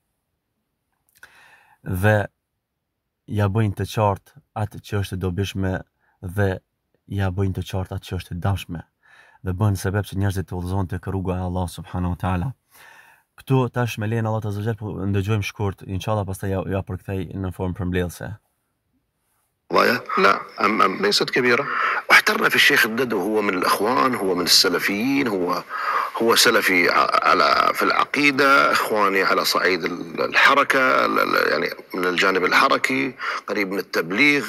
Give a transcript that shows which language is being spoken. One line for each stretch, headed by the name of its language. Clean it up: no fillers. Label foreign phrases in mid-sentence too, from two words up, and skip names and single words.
Albanian: dhe ja bëjnë të qartë atë që është e dobishme dhe ja bëjnë të qartë atë që është e dashme dhe bën sebeb që njerëzit të udhëzohen tek rruga e Allahut
Arabic: سبحانه وتعالى.
Albanian: Këtu tash me lejen e Allahut
Arabic: عز وجل
Albanian: po ndëgjojmë shkurt, inshallah pastaj ja përkthej në formë përmbledhëse.
Arabic: لا ليست كبيرة. واحترنا في الشيخ الددو، هو من الإخوان، هو من السلفيين، هو سلفي في العقيدة، إخواني على صعيد الحركة، يعني من الجانب الحركي، قريب من التبليغ.